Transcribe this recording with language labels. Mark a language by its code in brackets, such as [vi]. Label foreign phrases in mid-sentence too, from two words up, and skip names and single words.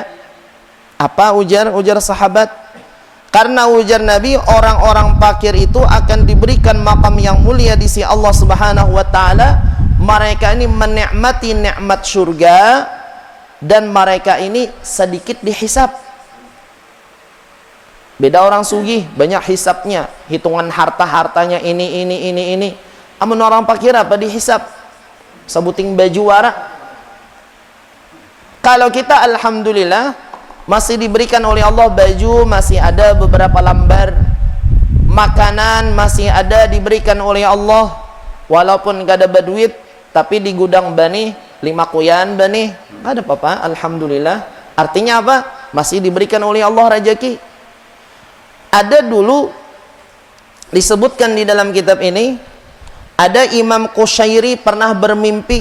[id] Apa ujar sahabat? Karena ujar Nabi, orang-orang fakir itu akan diberikan makam yang mulia di sisi Allah [ar] سبحانه وتعالى. [id] Mereka ini menikmati nikmat surga, dan mereka ini sedikit dihisap. Beda orang sugih, banyak hisapnya, hitungan harta-hartanya ini. Amun orang fakir apa dihisap? Sebuting baju warak. Kalau kita alhamdulillah masih diberikan oleh Allah baju, masih ada beberapa lambar, makanan masih ada diberikan oleh Allah, walaupun gak ada berduit, tapi di gudang bani 5 kuyan bani, ada apa-apa, alhamdulillah. Artinya apa? Masih diberikan oleh Allah rezeki. Ada dulu disebutkan di dalam kitab ini, ada Imam Qushairi pernah bermimpi.